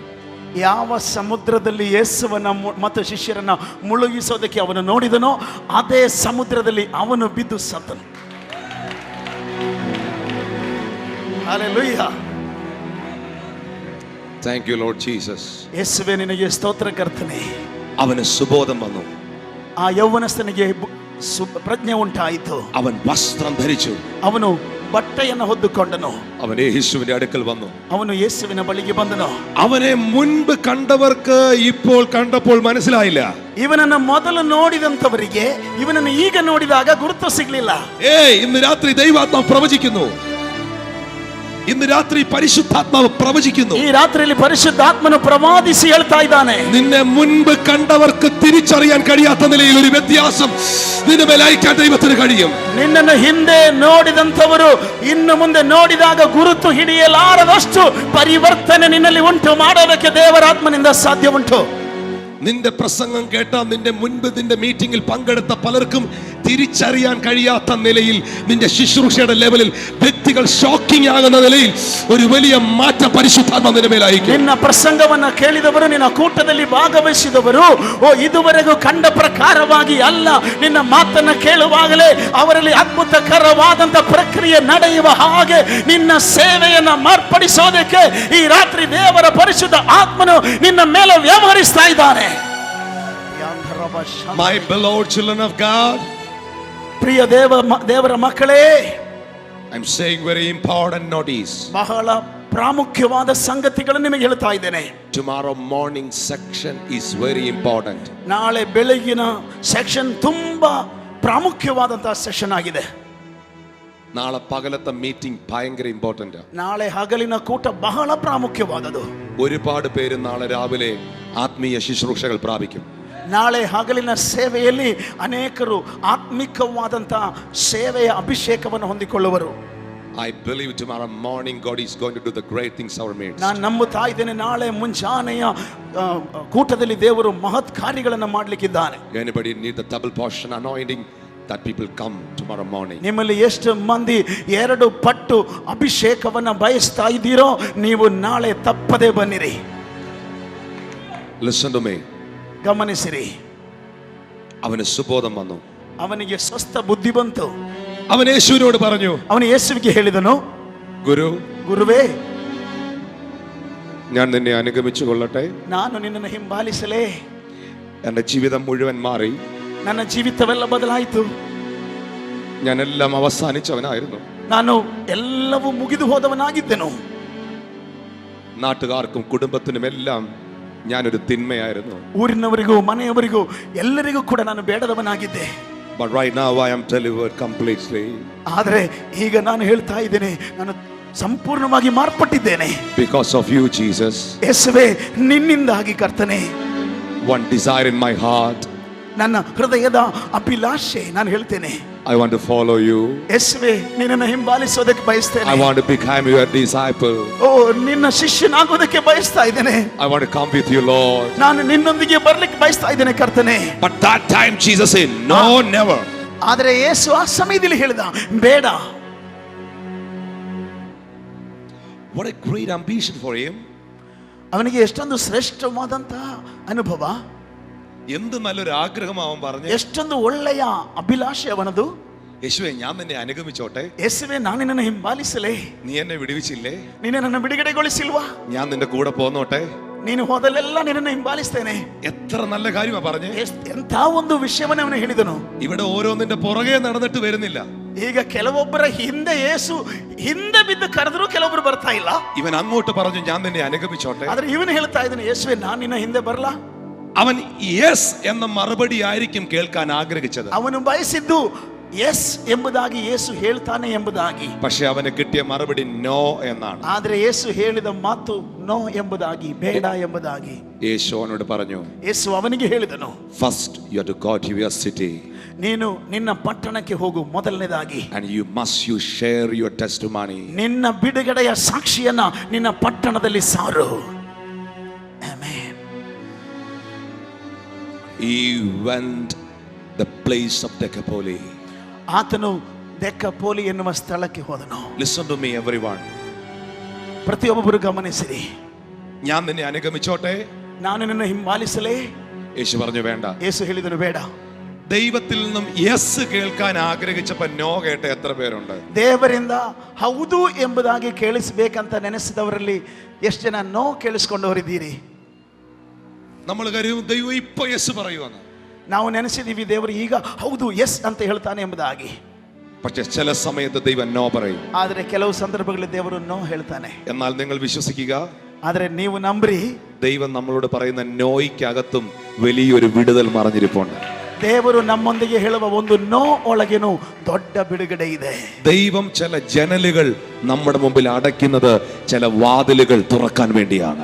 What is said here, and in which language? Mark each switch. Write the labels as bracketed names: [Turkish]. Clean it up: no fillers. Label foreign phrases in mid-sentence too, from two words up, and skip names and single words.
[Kannada] ಯಾವ ಸಮುದ್ರದಲ್ಲಿ ಯೇಸುವನ್ನ ಮತ್ತು ಶಿಷ್ಯರನ್ನ ಮುಳುಗಿಸೋದಕ್ಕೆ ಅವನು ನೋಡಿದನೋ ಅದೇ ಸಮುದ್ರದಲ್ಲಿ ಅವನು ಬಿದ್ದು ಸತ್ತನು. ಹಲ್ಲೆಲೂಯಾ. [English] Thank you Lord Jesus. [Kannada] ಯೇಸುವೇ ನಿನಗೆ ಸ್ತೋತ್ರ ಕರ್ತನೆ. [Malayalam] അവന് സുബോധം വന്നു. [Kannada] ಆ ಯೌವನಸ್ಥನಿಗೆ ಪ್ರಜ್ಞೆ ಉಂಟಾಯಿತು. [Malayalam] അവൻ വസ്ത്രം ധരിച്ചു. [Kannada] ಅವನು ಬಟ್ಟೆಯನ್ನು ಹೊದ್ದುಕೊಂಡನು. [Malayalam] അവൻ യേശുവിന്റെ അടുക്കൽ വന്നു. [Kannada] ಅವನು ಯೇಸುವಿನ ಬಳಿಗೆ ಬಂದನು. [Malayalam] അവനെ മുൻപ് കണ്ടവർക്ക് ഇപ്പോൾ കണ്ടപ്പോൾ മനസ്സിലായില്ല. [Kannada] ಇವನನ್ನು ಮೊದಲು ನೋಡಿದಂತವರಿಗೆ ಇವನನ್ನು ಈಗ ನೋಡಿದಾಗ ಗುರುತು ಸಿಗಲಿಲ್ಲ. [Malayalam] ഇന്ന് രാത്രി ദൈവാത്മാവ് പ്രവചിക്കുന്നു. ഇന്ന് രാത്രി പരിശുദ്ധാത്മാവ് പ്രവചിക്കുന്നു. ഈ രാത്രിയിൽ പരിശുദ്ധാത്മನು പ്രവാദിಸಿ [Kannada] ಹೇಳ್ತಾ ಇದ್ದಾನೆ. [Malayalam] നിന്നെ മുൻപ് കണ്ടവർക്ക് തിരിച്ചറിയാൻ കഴിയാത്ത നിലയിൽ ഒരു വ്യത്യാസം നിന്റെ മേൽ അയക്കാൻ ദൈവത്തിന് കഴിയും. [Kannada] ನಿನ್ನನ್ನು ಹಿಂದೆ ನೋಡಿದಂತವರು ಇನ್ನು ಮುಂದೆ ನೋಡಿದಾಗ ಗುರುತು ಹಿಡಿಯಲಾರದಷ್ಟು ಪರಿವರ್ತನೆ ನಿನ್ನಲ್ಲಿ ಉಂಟು ಮಾಡೋದಕ್ಕೆ ದೇವರಾತ್ಮನಿಂದ ಸಾಧ್ಯ ಉಂಟು. [Malayalam] നിന്റെ പ്രസംഗം കേട്ട നിന്റെ മുൻപ് നിന്റെ മീറ്റിംഗിൽ പങ്കെടുത്ത പലർക്കും തിരിച്ചറിയാൻ കഴിയാത്ത നിലയിൽ, നിന്റെ ശുശ്രൂഷയുടെ ലെവലിൽ വ്യക്തികൾ ഷോക്കിംഗ് ആകുന്ന നിലയിൽ ഒരു വലിയ മാറ്റം പരിശുദ്ധാത്ಮ [Kannada] ನಿನ್ನ ಮೇಲಾಯಿತು. ನಿನ್ನ ಪ್ರಸಂಗವನ್ನು ಕೇಳಿದವರು, ನಿನ್ನ ಕೂಟದಲ್ಲಿ ಭಾಗವಹಿಸಿದವರು ಇದುವರೆಗೂ ಕಂಡ ಪ್ರಕಾರವಾಗಿ ಅಲ್ಲ, ನಿನ್ನ ಮಾತನ್ನ ಕೇಳುವಾಗಲೇ ಅವರಲ್ಲಿ ಅದ್ಭುತಕರವಾದಂತ ಪ್ರಕ್ರಿಯೆ ನಡೆಯುವ ಹಾಗೆ ನಿನ್ನ ಸೇವೆಯನ್ನ ಮಾರ್ಪಡಿಸೋದಕ್ಕೆ ಈ ರಾತ್ರಿ ದೇವರ ಪರಿಶುದ್ಧ ಆತ್ಮನು ನಿನ್ನ ಮೇಲೆ ವ್ಯವಹರಿಸ್ತಾ ಇದ್ದಾನೆ. [English] My beloved children of God, [Kannada] ಪ್ರಿಯ ದೇವರ ಮಕ್ಕಳೇ, [English] I'm saying very important notice. [Kannada] ಬಹಳ ಪ್ರಾಮುಖ್ಯವಾದ ಸಂಗತಿಗಳನ್ನು ನಿಮಗೆ ಹೇಳ್ತಾ ಇದ್ದೇನೆ. [English] Tomorrow morning section is very important. [Kannada] ನಾಳೆ ಬೆಳಗಿನ ಸೆಕ್ಷನ್ ತುಂಬಾ ಪ್ರಾಮುಖ್ಯವಾದಂತಹ ಸೆಷನ್ ಆಗಿದೆ. [Malayalam] നാളെ പകലത്തെ മീറ്റിംഗ് ഭയങ്കര ഇമ്പോർട്ടന്റ്. [Kannada] ನಾಳೆ ಹಗಲಿನ ಕೂಟ ಬಹಳ ಪ್ರಾಮುಖ್ಯವಾದದ್ದು. [Malayalam] ഒരുപാട് പേര് നാളെ രാവിലെ ആത്മീയ ശുശ്രൂഷകൾ പ്രാപിക്കും. [Kannada] ನಾಳೆ ಹಗಲಿನ ಸೇವೆಯಲ್ಲಿ ಅನೇಕರು ಆತ್ಮಿಕವಾದಂತಹ ಸೇವೆಯ ಅಭಿಷೇಕವನ್ನು ಹೊಂದಿಕೊಳ್ಳುವರು. [English] I believe tomorrow morning God is going to do the great things our midst. [Kannada] ನಾನು ನಂಬುತ್ತಾ ಇದ್ದೇನೆ, ನಾಳೆ ಮುಂಜಾನೆಯ ಕೂಟದಲ್ಲಿ ದೇವರು ಮಹತ್ ಕಾರ್ಯಗಳನ್ನು ಮಾಡಲಿಕ್ಕಿದ್ದಾನೆ. [English] Anybody need the double portion anointing? That people come tomorrow morning. [Kannada] ನಿಮ್ಮಲ್ಲಿ ಎಷ್ಟು ಮಂದಿ 2 ಪಟ್ಟು ಅಭಿಷೇಕವನ್ನು ಬಯಸ್ತಾ ಇದ್ದೀರೋ ನೀವು ನಾಳೆ ತಪ್ಪದೆ ಬನ್ನಿರಿ. [English] Listen to me. [Kannada] ಗಮನಿಸಿರಿ. [Malayalam] അവന് സുബോധം വന്നു. [Kannada] ಅವನಿಗೆ ಸ್ವಸ್ಥ ಬುದ್ಧಿ ಬಂತು. [Malayalam] അവൻ യേശുവിനോട് പറഞ്ഞു, [Kannada] ಅವನು ಯೇಸುವಿಗೆ ಹೇಳಿದನು, ಗುರುವೇ, [Malayalam] ഞാൻ നിന്നെ അനുഗമിച്ചു കൊള്ളട്ടെ? [Kannada] ನಾನು ನಿನ್ನನ್ನು ಹಿಂಬಾಲಿಸಲೇ? [Malayalam] എൻ്റെ ജീവിതം മുഴുവൻ മാറി. [Kannada] ನನ್ನ ಜೀವಿತವೆಲ್ಲ ಬದಲಾಯಿತು. [Malayalam] ഞാനെല്ലാം അവസാനിച്ചവനായിരുന്നു. [Kannada] ನಾನು ಎಲ್ಲವೂ ಮುಗಿದು ಹೋದವನಾಗಿದ್ದೆನು. [Malayalam] നാട്ടുകാർക്കും കുടുംബത്തിനും എല്ലാം ഞാനൊരു തിന്മയായിരുന്നു. [Kannada] ಊರಿನವರಿಗೂ ಮನೆಯವರಿಗೂ ಎಲ್ಲರಿಗೂ ಕೂಡ ನಾನು ಬೇಡದವನಾಗಿದ್ದೆ. [English] But right now I am delivered completely. [Kannada] ಆದರೆ ಈಗ ನಾನು ಹೇಳ್ತಾ ಇದ್ದೇನೆ, ನಾನು ಸಂಪೂರ್ಣವಾಗಿ ಮಾರ್ಪಟ್ಟಿದ್ದೇನೆ. [English] Because of you Jesus. [Kannada] ಯೇಸುವೇ, ನಿನ್ನಿಂದಾಗಿ ಕರ್ತನೇ. [English] One desire in my heart. [Kannada] ನನ್ನ ಹೃದಯದ ಅಭಿಲಾಷೆ ನಾನು ಹೇಳ್ತೇನೆ, [English] I want to follow you. [Kannada] ಯೇಸುವೇ, ನಿನ್ನನ್ನು ಹಿಂಬಾಲಿಸೋದಕ್ಕೆ ಬಯಸ್ತೇನೆ. [English] I want to become your disciple. [Kannada] ಓ, ನಿನ್ನ ಶಿಷ್ಯನಾಗೋದಕ್ಕೆ ಬಯಸ್ತಾ ಇದ್ದೇನೆ. [English] I want to come with you Lord. [Kannada] ನಾನು ನಿನ್ನೊಂದಿಗೆ ಬರ್ಲಿಕ್ಕೆ ಬಯಸ್ತಾ ಇದ್ದೇನೆ ಕರ್ತನೇ. [English] But that time Jesus said no, never. [Kannada] ಆದರೆ ಯೇಸು ಆ ಸಮಯದಲ್ಲಿ ಹೇಳಿದ, ಬೇಡ. [English] What a great ambition for him. [Kannada] ಅವನಿಗೆ ಎಷ್ಟೊಂದು ಶ್ರೇಷ್ಠವಾದಂತಹ ಅನುಭವ, [Malayalam] എന്ത് നല്ലൊരു ആഗ്രഹം അവൻ പറഞ്ഞു. [Kannada] ಎಷ್ಟೊಂದು ಒಳ್ಳೆಯ ಅಭಿಲಾಷೆ ಅವನದು. [Malayalam] യേശുവേ, ഞാൻ നിന്നെ അനുഗമിച്ചോട്ടെ? [Kannada] ಯೇಸುವೇ, ನಾನು ನಿನ್ನನ್ನು ಹಿಂಬಾಲಿಸಲೇ? [Malayalam] നീ എന്നെ വിടുവിച്ചില്ലേ? [Kannada] ನೀನು ನನ್ನ ಬಿಡುಗಡೆಗೊಳಿಸಿಲ್ವಾ? [Malayalam] ഞാൻ നിന്റെ കൂടെ പോന്നോട്ടെ? [Kannada] ನೀನು ಹೋದಲ್ಲೆಲ್ಲ ನಿನ್ನನ್ನು ಹಿಂಬಾಲಿಸ್ತೇನೆ. [Malayalam] എത്ര നല്ല കാര്യമാ പറഞ്ഞേ. [Kannada] ಎಂಥ ಒಂದು ವಿಷಯವನ್ನ ಅವನು ಹೇಳಿದನು. [Malayalam] ഇവിടെ ഓരോന്നിന്റെ പുറകെ നടന്നിട്ട് വരുന്നില്ല. [Kannada] ಈಗ ಕೆಲವೊಬ್ಬರ ಹಿಂದೆ ಯೇಸು ಹಿಂದೆ ಬಿದ್ದು ಕರೆದರೂ ಕೆಲವೊಬ್ಬರು ಬರ್ತಾ ಇಲ್ಲ. [Malayalam] ಇವൻ അങ്ങോട്ട് പറഞ്ഞു, ഞാൻ നിന്നെ അനുഗമിച്ചോട്ടെ. [Kannada] ಆದ್ರೆ ಇವನು ಹೇಳ್ತಾ ಇದ್ದಾನೆ, ಯೇಸುವೇ, ನಾನು ನಿನ್ನ ಹಿಂದೆ ಬರಲಾ? [Malayalam] അവൻ യെസ് എന്ന മറുപടി ആയിരിക്കും കേൾക്കാൻ ആഗ്രഹിച്ചത്. [Kannada] ಅವನು ಬಯಸಿದ್ದು ಎಸ್ ಎಂಬುದಾಗಿ ಯೇಸು ಹೇಳ್ತಾನೆ ಎಂಬುದಾಗಿ. [Malayalam] പക്ഷെ ಅವನಿಗೆ കിട്ടിയ മറുപടി ನೋ എന്നാണ്. [Kannada] ಆದ್ರೆ ಯೇಸು ಹೇಳಿದ ಮಾತು ನೋ ಎಂಬುದಾಗಿ, ಬೇಡ ಎಂಬುದಾಗಿ. [Malayalam] യേശു ಅವನോട് പറഞ്ഞു, [Kannada] ಯೇಸು ಅವನಿಗೆ ಹೇಳಿದನು, [English] First you have to go to your city. [Kannada] ನೀನು ನಿನ್ನ ಪಟ್ಟಣಕ್ಕೆ ಹೋಗು ಮೊದಲನೇದಾಗಿ. [English] and you must share your testimony. [Kannada] ನಿನ್ನ ಬಿಡುಗಡೆಯ ಸಾಕ್ಷಿಯನ್ನ ನಿನ್ನ ಪಟ್ಟಣದಲ್ಲಿ ಸಾರು. ಆಮೆನ್. [English] He went the place of Decapolis. [Kannada] ಆತನು ದೆಕಪೋಲಿ ಎನ್ನುವ ಸ್ಥಳಕ್ಕೆ ಹೋದನು. [English] Listen to me everyone. [Kannada] ಪ್ರತಿಯೊಬ್ಬರು ಗಮನಿಸಿರಿ. [Malayalam] ഞാൻ നിന്നെ അനുഗമിച്ചോട്ടെ? [Kannada] ನಾನು ನಿನ್ನ ಹಿಂಬಾಲಿಸಲೇ? [Malayalam] യേശു പറഞ്ഞു, വേണ്ട. [Kannada] യേശു ಹೇಳಿದನು, ಬೇಡ. [Malayalam] ദൈവത്തിൽ നിന്നും യെസ് കേൾക്കാൻ ആഗ്രഹിച്ചപ്പോൾ നോ കേട്ട എത്ര പേരുണ്ട്? [Kannada] ದೇವರಿಂದ ಹೌದು ಎಂಬುದಾಗಿ ಕೇಳಿಸಬೇಕಂತ ನೆನೆಸಿದವರಲ್ಲಿ ಎಷ್ಟು ಜನ ನೋ ಕೇಳಿಸ್ಕೊಂಡವರಿದ್ದೀರಿ? [Malayalam] നമ്മൾ കരുതും ദൈവം ഇപ്പൊ യെസ് പറയുവാണ്. [Kannada] ನಾವು ನೆನೆಸಿದೀವಿ ದೇವರು ಈಗ ಹೌದು ಎಸ್ ಅಂತ ಹೇಳ್ತಾನೆ ಎಂಬುದಾಗಿ. [Malayalam] പക്ഷെ ചില സമയത്ത് ദൈവം നോ പറയും. [Kannada] ಆದರೆ ಕೆಲವು ಸಂದರ್ಭಗಳಲ್ಲಿ ದೇವರು ನೋ ಹೇಳ್ತಾನೆ. [Malayalam] എന്നാൽ നിങ്ങൾ വിശ്വസിക്കുക, [Kannada] ಆದರೆ ನೀವು ನಂಬ್ರಿ, [Malayalam] ദൈവം നമ്മളോട് പറയുന്ന നോയ്ക്കകത്തും വലിയൊരു വിടുതൽ മറഞ്ഞിരിപ്പുണ്ട്. [Kannada] ದೇವರು ನಮ್ಮೊಂದಿಗೆ ಹೇಳುವ ಒಂದು ನೋ ಒಳಗೇನು ದೊಡ್ಡ ಬಿಡುಗಡೆ ಇದೆ. [Malayalam] ദൈവം ചില ജനലുകൾ നമ്മുടെ മുമ്പിൽ അടയ്ക്കുന്നത് ചില വാതിലുകൾ തുറക്കാൻ വേണ്ടിയാണ്.